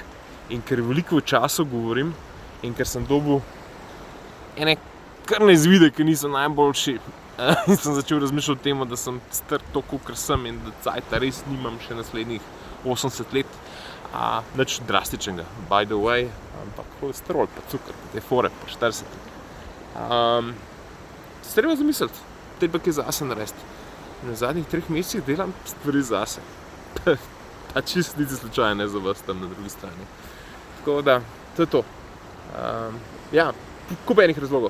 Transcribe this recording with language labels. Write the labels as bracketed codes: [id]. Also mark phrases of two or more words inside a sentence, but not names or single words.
[sl] In ker veliko v času govorim in ker sem dobil ene krne izvide, ki niso najboljši, in sem začel razmišljati o tem, da sem star toliko, ker sem in da cajta res nimam še naslednjih 80 let. Nič drastičnega, [en] by the way, [sl] ampak holesterol, pa cukor, pa te fore, pa 40. Se treba zamisliti, treba kaj zase narediti. Na zadnjih 3 mesecih delam stvari zase. Pa čisto niti slučajno ne za vas tam na drugi strani. Tako da, to je to. Kup enih razlogov.